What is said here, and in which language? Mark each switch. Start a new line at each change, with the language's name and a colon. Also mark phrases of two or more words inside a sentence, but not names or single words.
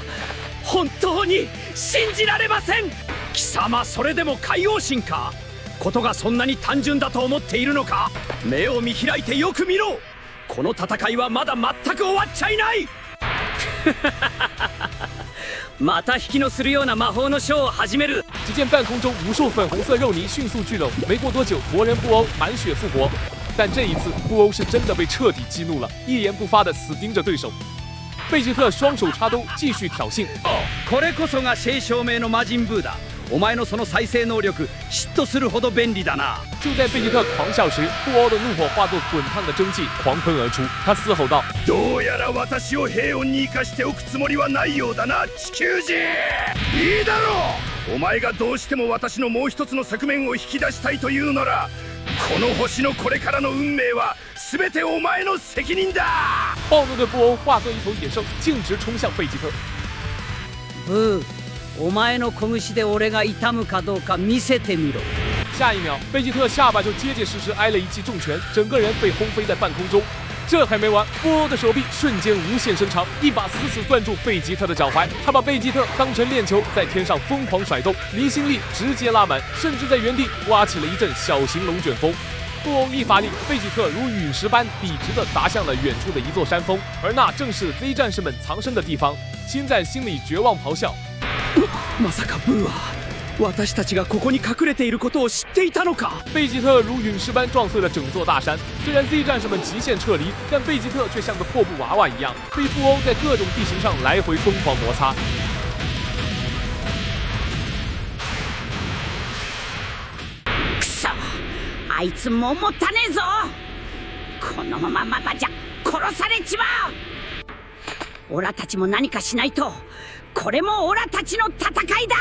Japanese: 本当に信じられません。貴様、それでも海王神か。ことがそんなに単純だと思っているのか。目を見開いてよく見ろ。この戦いはまだ全く終わっちゃいない。また引きのするような魔法のショーを始める。
Chinese: 只见半空中无数粉红色肉泥迅速聚拢，没过多久，魔人布欧满血复活。但这一次，布欧是真的被彻底激怒了，一言不发的死盯着对手。贝吉特双手插兜，继续挑衅。
Japanese: これこそが正証明の魔人ブーだ。お前のその再生能力、嫉妬するほど便利だな。
Chinese: 就在贝吉特狂笑时，布欧的怒火化作滚烫的蒸汽狂喷而出。他嘶吼道：“
Japanese: どうやら私を平穏に生かしておくつもりはないようだな、地球人。いいだろう。お前がどうしても私のもう一つの側面を引き出したいというなら、この星のこれからの運命は全てお前の責任だ。”
Chinese: 暴怒的布欧化作一头野兽，径直冲向贝吉特。
Japanese: ブー、お前の拳で俺が痛むかどうか見せてみろ。
Chinese: 下一秒，贝吉特下巴就结结实实挨了一记重拳，整个人被轰飞在半空中。这还没完，布欧的手臂瞬间无限伸长，一把死死攥住贝吉特的脚踝。他把贝吉特当成链球，在天上疯狂甩动，离心力直接拉满，甚至在原地刮起了一阵小型龙卷风。布欧一发力，贝吉特如陨石般笔直地砸向了远处的一座山峰，而那正是 Z 战士们藏身的地方。心在心里绝望咆哮。
Japanese: まさかブーは私たちがここに隠れていることを知っていたのか。
Chinese: 贝吉特如陨石般撞碎了整座大山。虽然 Z 战士们极限撤离，但贝吉特却像个破布娃娃一样，被布欧在各种地形上来回疯狂摩擦。
Japanese: くそ、あいつももたねえぞ。このままじゃ殺されちまう。オラたちも何かしないと。これもオラたちの戦いだ。